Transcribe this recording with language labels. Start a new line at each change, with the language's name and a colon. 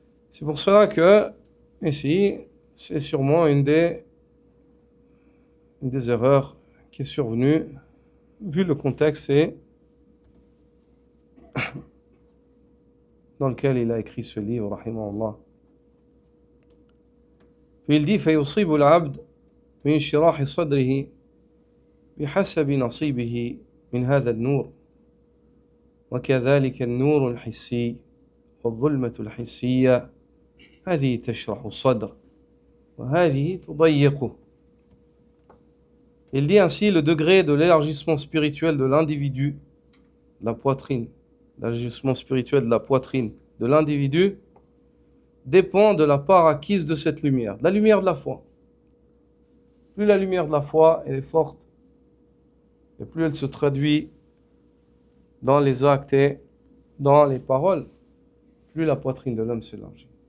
French: C'est pour cela que, ici, c'est sûrement une des erreurs qui est survenue, vu le contexte et dans lequel il a écrit ce livre, rahimahullah. Puis il dit
Arabic: فيصيب العبد من انشراح صدره بحسب نصيبه من هذا النور وكذلك النور الحسي والظلمة الحسية هذه تشرح الصدر وهذه تضيقه.
French: Il dit ainsi le degré de l'élargissement spirituel de l'individu, la poitrine, l'élargissement spirituel de la poitrine de l'individu dépend de la part acquise de cette lumière, de la lumière de la foi. plus la lumière de la foi elle est forte, et plus elle se traduit dans les actes et dans les paroles, plus la poitrine de l'homme s'élargit.